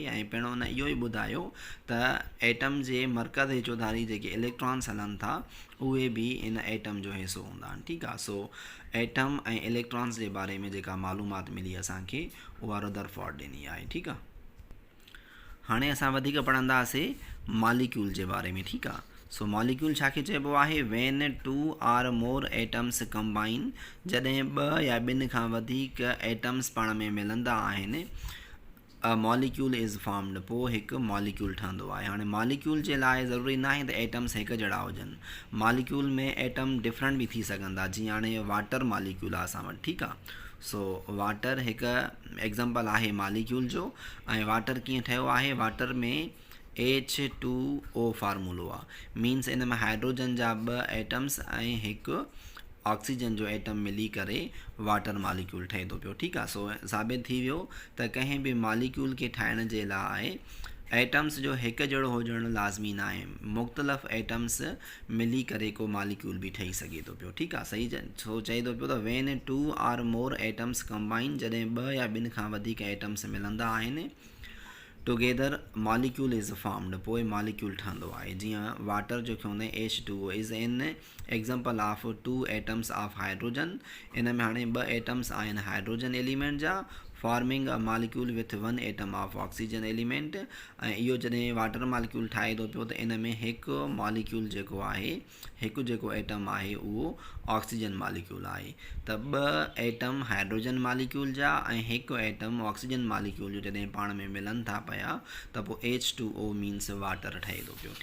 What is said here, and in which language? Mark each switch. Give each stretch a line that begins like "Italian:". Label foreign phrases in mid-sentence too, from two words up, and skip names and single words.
Sindhi: ऐं पहिरियों हुन इहो ई ॿुधायो त एटम जे मर्कज़ जे चौधारी जेके इलेक्ट्रॉन्स हलनि था उहे बि इन एटम जो हिसो हूंदा आहिनि। ठीकु आहे। सो एटम ऐं इलेक्ट्रॉन्स जे बारे में जेका मालूमात मिली असांखे उहा रुदरफोर्ड ॾिनी आहे। ठीकु आहे। हाणे असां वधीक पढ़ंदासीं मॉलिक्यूल जे बारे में। ठीकु आहे। सो मॉलिक्यूल छा खे चइबो आहे?
English: when two or more atoms combine,
Sindhi: जॾहिं ॿ या ॿिनि खां वधीक एटम्स पाण में मिलंदा आहिनि,
English: a molecule is formed,
Sindhi: पोइ हिकु मॉलिक्यूल ठहंदो आहे। हाणे मॉलिक्यूल जे लाइ ज़रूरी न आहे त एटम्स हिकु जहिड़ा हुजनि। मॉलिक्यूल में एटम डिफरेंट बि थी सघनि था। जीअं हाणे वाटर मॉलिक्यूल आहे असां वटि। ठीकु आहे। सो वाटर हिकु एग्ज़ाम्पल आहे मॉलिक्यूल जो। ऐं वाटर कीअं ठहियो आहे? वाटर में H2O फार्मूलो आहे, मीन्स इन में हाइड्रोजन जा 2 एटम्स ऐं हिकु ऑक्सीजन जो एटम मिली करे वाटर मॉलिक्यूल ठहे थो पियो। ठीकु आहे। सो साबित थी वियो त कंहिं बि मॉलिक्यूल खे ठाहिण जे लाइ एटम्स जो हिकु जहिड़ो हुजणु लाज़मी न आहे। मुख़्तलिफ़ एटम्स मिली करे को मॉलिक्यूल बि ठही सघे थो पियो। ठीकु आहे। सही सो चए थो पियो त
English: when two or more atoms combine,
Sindhi: जॾहिं 2 या ॿिनि खां वधीक एटम्स मिलंदा आहिनि,
English: together molecule is formed,
Sindhi: पोइ मॉलिक्यूल ठहंदो आहे। जीअं वाटर जो हूंदो आहे
English: H2O is an example of 2 atoms of hydrogen.
Sindhi: इन में हाणे 2 एटम्स आहिनि हाइड्रोजन एलिमेंट जा,
English: forming a molecule with 1 atom of oxygen element.
Sindhi: ऐं इहो जॾहिं वाटर मॉलिक्यूल ठाहे थो पियो त इन में हिकु मॉलिक्यूल जेको आहे, हिकु जेको एटम आहे उहो ऑक्सीजन मॉलिक्यूल आहे। त 2 एटम हाइड्रोजन मॉलिक्यूल जा ऐं हिकु एटम ऑक्सीजन मॉलिक्यूल जो जॾहिं पाण में मिलनि था पिया त पोइ H2O मीन्स वाटर ठहे थो पियो।